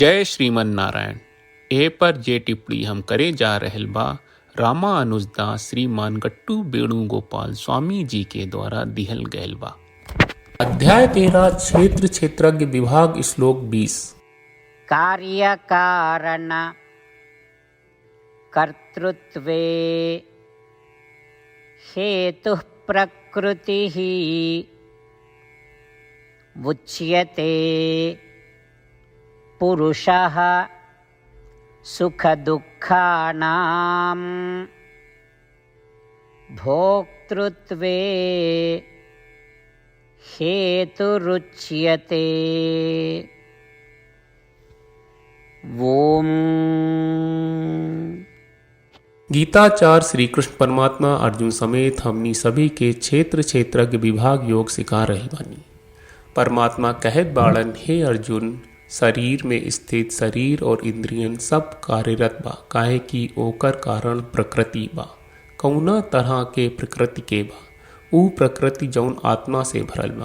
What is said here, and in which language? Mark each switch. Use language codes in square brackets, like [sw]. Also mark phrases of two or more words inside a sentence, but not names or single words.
[bho] जय श्रीमन नारायण। ए पर जे टिप्पणी हम करे जा रहल बा रामानुजदास श्रीमान गट्टू वेणुगोपाल स्वामी जी के द्वारा दिहल गयल बा। [sa] अध्याय 13 क्षेत्र क्षेत्रज्ञ विभाग श्लोक 20। कार्य कारण कर्तृत्वे हेतु प्रकृति उच्यते पुरुषः सुख दुःखानां भोक्तृत्वे हेतुरुच्यते। ओम। [bho] गीताचार्य श्री कृष्ण परमात्मा अर्जुन समेत हमनी सभी के क्षेत्र क्षेत्रज्ञ विभाग योग सिखा रहे बानी। परमात्मा कहत बाड़न, हे अर्जुन, शरीर में स्थित शरीर और इंद्रियन सब कार्यरत बा, काहे कि ओकर कारण प्रकृति बा। कौना तरह के प्रकृति के बा? ऊ प्रकृति जौन आत्मा से भरल बा।